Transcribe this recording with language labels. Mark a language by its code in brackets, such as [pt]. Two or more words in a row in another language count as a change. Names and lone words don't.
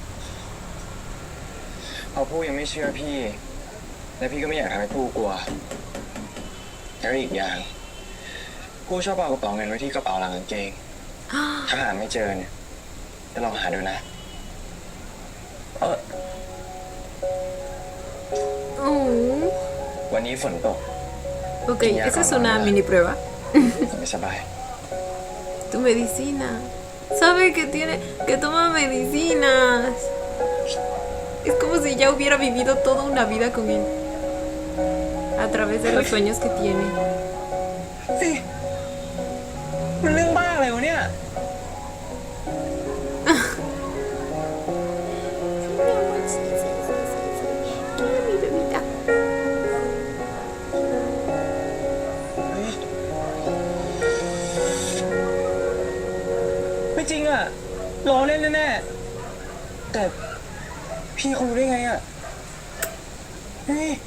[th] เอาผู้ยังไม่เชื่อพี่และพี่ก็ไม่อยากทำให้ผู้กลัวแล้วอีกอย่างผู้ชอบเอากระเป๋าเงินไว้ที่กระเป๋าหลังกางเกงถ้าหาไม่เจอเนี่ยจะลองหาดูนะ Oh. วันนี้ฝนตก [es] Ok, esa es una mini prueba. [th] ไม่สบาย [es] Tu medicina. Sabe que que toma medicinas. Es como si ya hubiera vivido toda una vida con él. A través de los sueños que tiene. [th] มันเรื่องบ้าอะไรวะเนี่ย [es] Mi bebita. [th] ไม่จริงอ่ะล้อเล่นแน่ๆแต่พี่เขารู้ได้ไงอ่ะเฮ้ย